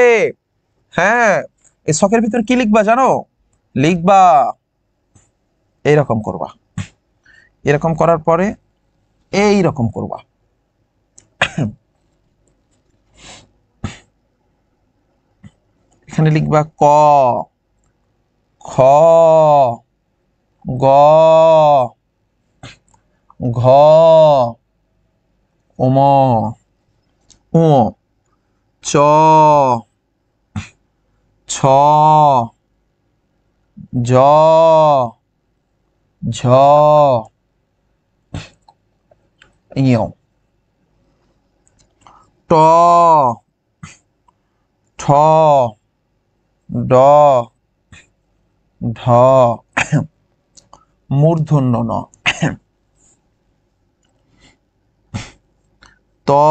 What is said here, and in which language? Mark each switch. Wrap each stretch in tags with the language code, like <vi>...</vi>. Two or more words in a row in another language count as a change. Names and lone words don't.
<bn>হ্যাঁ, এই ছকের ভিতর কি লিখবা জানো? লিখবা এইরকম করবা, এরকম করার পরে এইরকম করবা। এখানে লিখবা ক, খ, গ, ঘ, ম, উ, চ, ছ, জ, ঝ, ঞ, ট, ঠ, ড, ঢ, মূর্ধন্য ন, ত,</bn>